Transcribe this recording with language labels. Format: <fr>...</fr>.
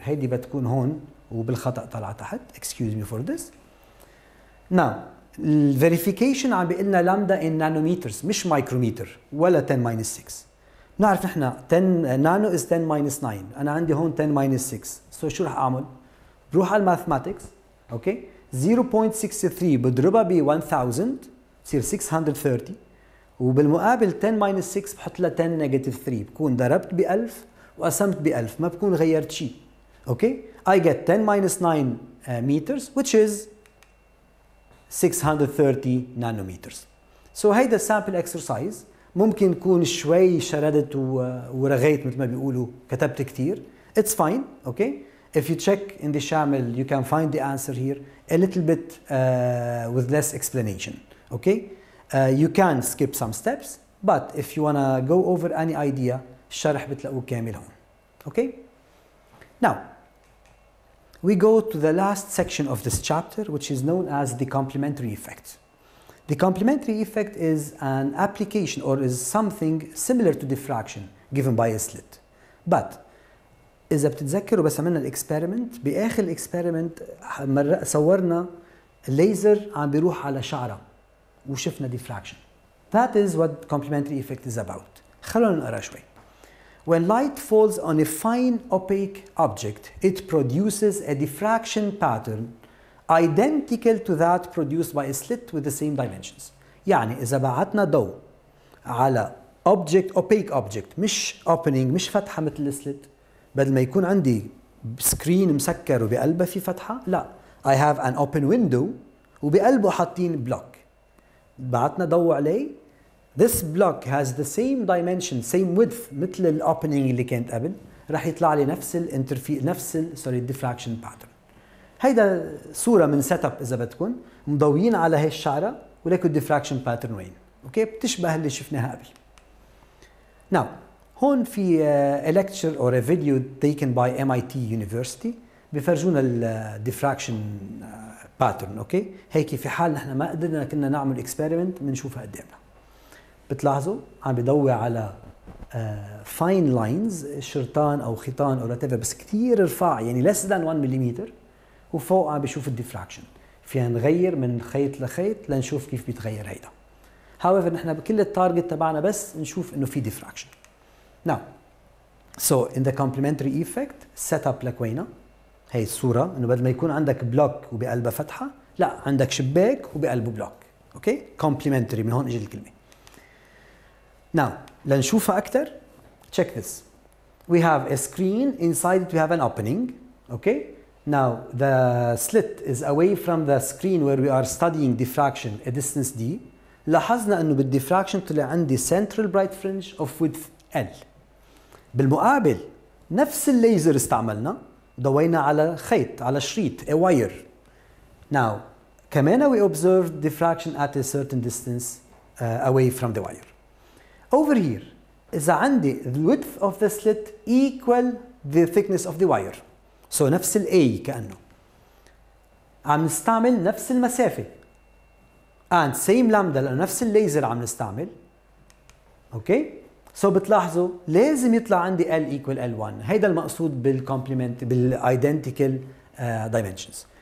<ar>هيدي بتكون هون وبالخطأ طلع تحت.</ar> <en>Excuse me for this. Now, verification</en> <ar>عم بيقلنا</ar> <en>lambda in nanometers</en> <ar>مش</ar> <en>micrometer</en> <ar>ولا</ar> <en>10 minus 6.</en> <ar>نعرف نحن 10 نانو</ar> <en>is 10 minus 9.</en> <ar>انا عندي هون</ar> <en>10 minus 6.</en> <ar>سو شو رح اعمل؟ بروح على الماثماتكس. اوكي 0.63 بضربها ب 1000 بتصير 630. وبالمقابل 10 minus 6 بحط لها 10 negative 3. بكون ضربت ب 1000 وقسمت ب 1000. ما بكون غيرت شيء.</ar> <en>Okay I get 10 minus 9 meters which is 630 nanometers. So</en> <ar>هيدا</ar> <en>sample exercise</en> <ar>ممكن يكون شوي شردت ورغيت مثل ما بيقولوا كتبت كثير.</ar> <en>It's fine. Okay. If you check in the شامل you can find the answer here a little bit with less explanation. Okay. You can skip some steps but if you wanna go over any idea</en> <ar>الشرح بتلاقوه كامل هون.</ar> <en>Okay. Now we go to the last section of this chapter which is known as the complementary effect. The complementary effect is an application or is something similar to diffraction given by a slit.</en> <ar>But إذا بتتذكروا بس عملنا الإكسبيرمنت بآخر الإكسبيرمنت صورنا الليزر عم بيروح على شعرة وشفنا diffraction.</ar> <en>That is what complementary effect is about.</en> <ar>خلونا نقرأ شوي.</ar> <en>When light falls on a fine opaque object, it produces a diffraction pattern identical to that produced by a slit with the same dimensions.</en> <ar>يعني إذا بعتنا ضوء على opaque object مش opening مش فتحة مثل السلت بدل ما يكون عندي سكرين مسكر وبقلبه في فتحة لا</ar> <en>I have an open window</en> <ar>وبقلبه حاطين بلوك بعتنا ضوء عليه</ar> <en>this block has the same dimension same width</en> <ar>مثل الاوبننج اللي كانت قبل رح يطلع لي نفس diffraction pattern. هيدا صورة من سيت اب إذا بدكم مضويين على هي الشعرة ولكن الديفراكشن باترن وين؟ أوكي بتشبه اللي شفناها قبل.</ar> <en>Now</en> <ar>هون في</ar> <en>a lecture or a video taken by MIT University</en> <ar>بفرجونا الديفراكشن باترن. أوكي هيك في حال نحن ما قدرنا كنا نعمل اكسبيرمنت بنشوفها قدامنا. بتلاحظوا عم بدور على فاين لاينز شرطان أو خيطان أو whatever بس كثير رفاع يعني</ar> <en>less than 1</en> <ar>مليمتر وفوق عم بشوف الديفراكشن فينا نغير من خيط لخيط لنشوف كيف بيتغير هيدا. however نحن بكل التارجت تبعنا بس نشوف انه في diffraction.</ar> <en>now so in the complementary effect set up</en> <ar>لكوينة هي الصورة انه بدل ما يكون عندك بلوك وبقلبها فتحة لا عندك شباك وبقلبه بلوك. اوكي complementary من هون اجت الكلمة.</ar> <en>now</en> <ar>لنشوفها أكثر</ar> <en>check this we have a screen inside it we have an opening. okay Now the slit is away from the screen where we are studying diffraction a distance d.</en> <ar>لاحظنا انه بالديفراكشن طلع عندي</ar> <en>central bright fringe of width L.</en> <ar>بالمقابل نفس الليزر استعملنا ضوينا على خيط على شريط</ar> <en>a wire. Now</en> <ar>كمان</ar> <en>we observed diffraction at a certain distance away from the wire. Over here</en> <ar>إذا عندي</ar> <en>the width of the slit equal the thickness of the wire.</en> <ar>So نفس ال A كأنه عم نستعمل نفس المسافة</ar> <en>and same lambda</en> <ar>لأنه نفس الليزر عم نستعمل. اوكي so بتلاحظوا لازم يطلع عندي L equal L1. هيدا المقصود بالcomplement بالidentical dimensions.</ar>